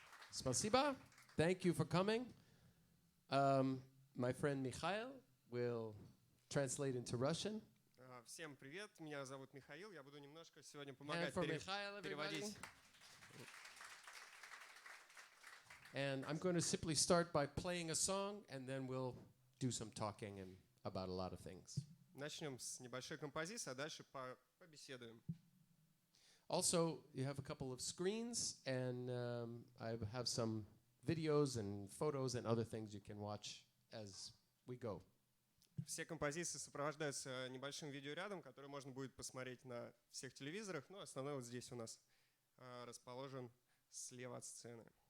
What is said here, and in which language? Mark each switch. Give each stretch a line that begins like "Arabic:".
Russian: Спасибо.
English: Thank you for coming. My friend Mikhail will translate into Russian.
Russian: Всем привет, меня зовут Михаил, я буду немножко сегодня
English: And
Russian: помогать
English: for Mikhail, everybody.
Russian: переводить.
English: And I'm going to simply start by playing a song, and then we'll do some talking and about a lot of things.
Russian: Начнем с небольшой композиции, а дальше побеседуем.
English: Also, you have a couple of screens, and I have some videos and photos and other things you can watch as we go.
Russian: Все композиции сопровождаются небольшим видеорядом, который можно будет посмотреть на всех телевизорах. Но основной вот здесь у нас расположен слева от сцены.